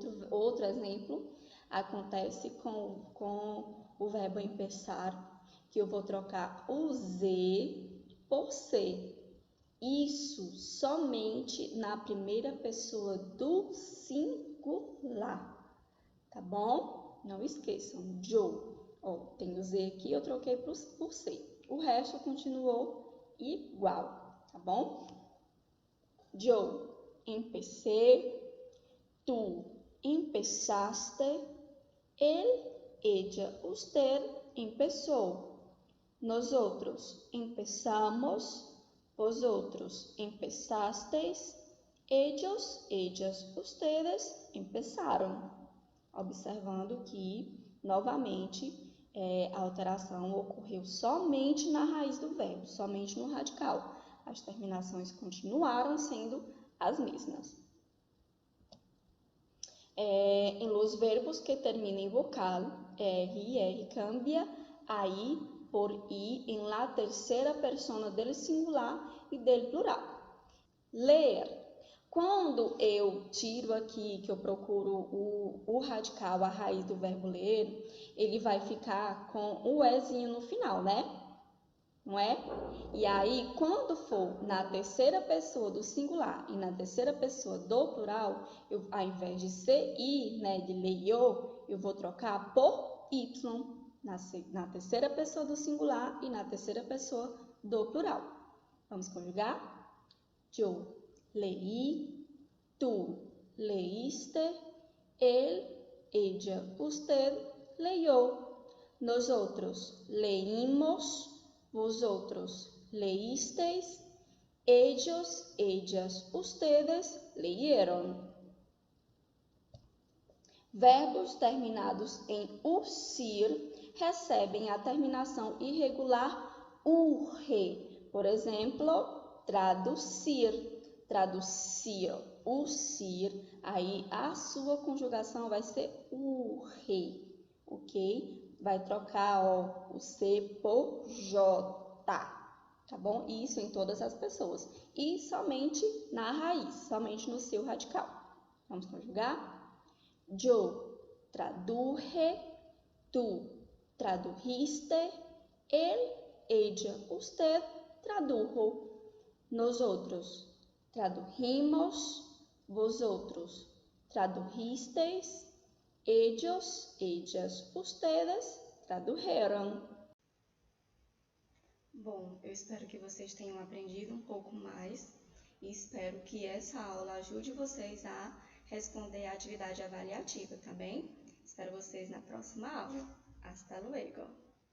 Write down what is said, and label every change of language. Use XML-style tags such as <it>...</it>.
<pt>Outro exemplo acontece com o verbo empezar, que eu vou trocar o Z por C. Isso somente na primeira pessoa do singular, tá bom? Não esqueçam, yo. Ó, tem o Z aqui, eu troquei por C. O resto continuou igual, tá bom?</pt> <es>Yo empecé, tu empezaste, él, ella, usted empezó. Nosotros empezamos, vosotros empezasteis, ellos, ellas, ustedes empezaram.</es> <pt>Observando que, novamente, a alteração ocorreu somente na raiz do verbo, somente no radical. As terminações continuaram sendo as mesmas.</pt> <es>En los verbos que</es> <pt>terminam em</pt> <es>vocal, R cambia a I por I em la terceira persona del singular e del plural. Ler.</es> <pt>Quando eu tiro aqui, que eu procuro o radical, a raiz do verbo ler, ele vai ficar com o ezinho no final, né? Não é? E aí, quando for na terceira pessoa do singular e na terceira pessoa do plural, ao invés de ser I, né, de leio, eu vou trocar por Y na terceira pessoa do singular e na terceira pessoa do plural. Vamos conjugar?</pt> <es>Yo leí, tu leíste, él, ella, usted leyó. nosotros leímos, vosotros leísteis, ellos, ellas, ustedes leyeron.</es> <pt>Verbos terminados em UCIR recebem a terminação irregular URE. Por exemplo, traduzir, traduzir, UCIR. Aí a sua conjugação vai ser URE, ok? Vai trocar o C por J, tá bom? Isso em todas as pessoas. E somente na raiz, somente no seu radical. Vamos conjugar?</pt> <es>Yo traduje, tú tradujiste, él, ella, usted tradujo. Nosotros tradujimos, vosotros tradujisteis, ellos, ellas, ustedes tradujeron.</es> <pt>Bom, eu espero que vocês tenham aprendido um pouco mais e espero que essa aula ajude vocês a responder a atividade avaliativa, tá bem? Espero vocês na próxima aula.</pt> <es>Hasta luego!</es>